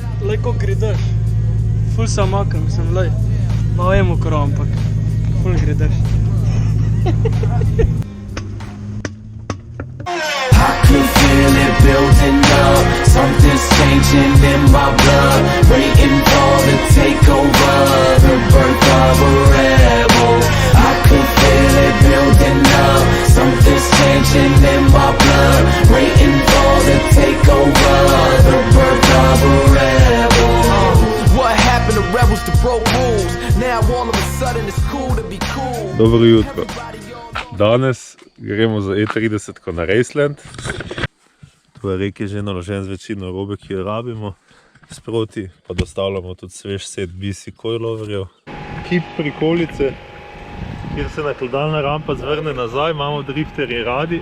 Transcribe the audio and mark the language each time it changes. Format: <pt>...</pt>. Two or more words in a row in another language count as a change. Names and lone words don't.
<sl>Lej, ko gre dež. Ful se makam, mislim, lej. Malo je mokro, ampak ful gre dež.</sl> <en>I can feel it building up. Something's changing in my blood. Waiting for the takeover. The birth of a rebel. I can feel it building up. Something's changing in my blood. Waiting for the takeover. The birth of a rebel. What happened to rebels to broke rules? Now all of a sudden it's cool to be cool.</en> <sl>Dobro jutro. Danes gremo za E30 na Raceland. Tu je rek je že naložen z večino robe, ki jo rabimo. Sproti pa dostavljamo tudi svež set BC coiloverjev. Kip prikolice, kjer se nakladalna rampa zvrne nazaj, imamo drifterji radi.</sl>